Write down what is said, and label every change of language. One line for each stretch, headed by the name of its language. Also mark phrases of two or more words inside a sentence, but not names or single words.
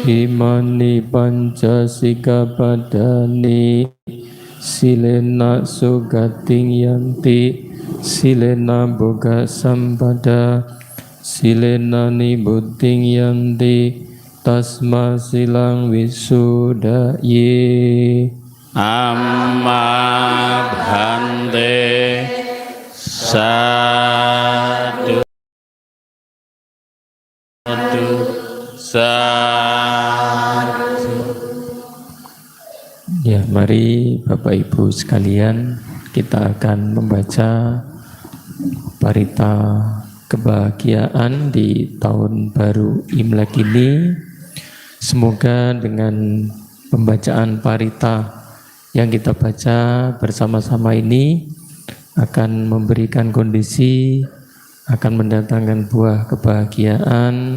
Pali: Imani panca sikkhapadani silena sugating yanti silena boga sampada silena nibuting yanti tasma silang wisudaye. Amma bhante sadu sadu.
Indonesian: Ya, mari Bapak Ibu sekalian, kita akan membaca parita kebahagiaan di tahun baru Imlek ini. Semoga dengan pembacaan parita yang kita baca bersama-sama ini akan memberikan kondisi, akan mendatangkan buah kebahagiaan.